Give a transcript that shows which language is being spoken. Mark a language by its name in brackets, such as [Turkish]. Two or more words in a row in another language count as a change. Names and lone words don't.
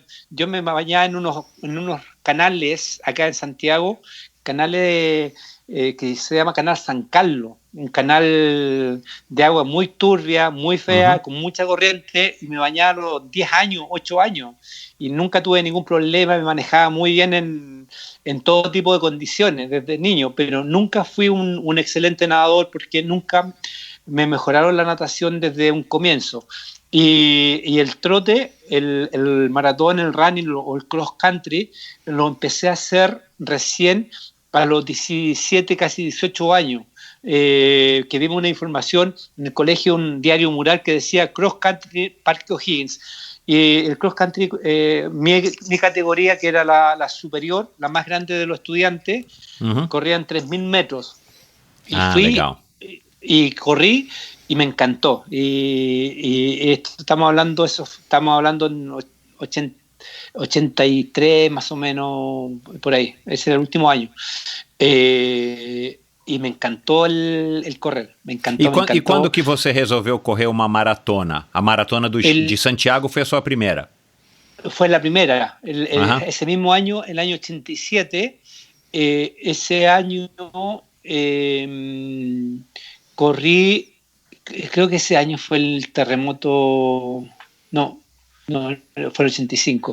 [Spanish] Yo me bañaba en unos canales acá en Santiago, canales que se llama Canal San Carlos, un canal de agua muy turbia, muy fea, con mucha corriente, y me bañaba a los 10 años, 8 años, y nunca tuve ningún problema, me manejaba muy bien en todo tipo de condiciones desde niño, pero nunca fui un excelente nadador porque nunca me mejoraron la natación desde un comienzo. Y el trote, el maratón, el running o el cross country lo empecé a hacer recién a los 17, casi 18 años, que vimos una información en el colegio, un diario mural que decía Cross Country Parque O'Higgins. Y el cross country, mi categoría, que era la superior, la más grande de los estudiantes, corrían 3.000 metros. Y legal. Y corrí y me encantó. Y estamos hablando en 83 más o menos, por ahí. Ese era el último año. E me encantó el correr, me encantó. [Portuguese] E quando que você resolveu correr uma maratona? A maratona de Santiago foi a sua primeira? [Spanish] Fue la primera, ese mismo año, el año 87, ese año corrí, creo que ese año fue el terremoto, no, fue el 85.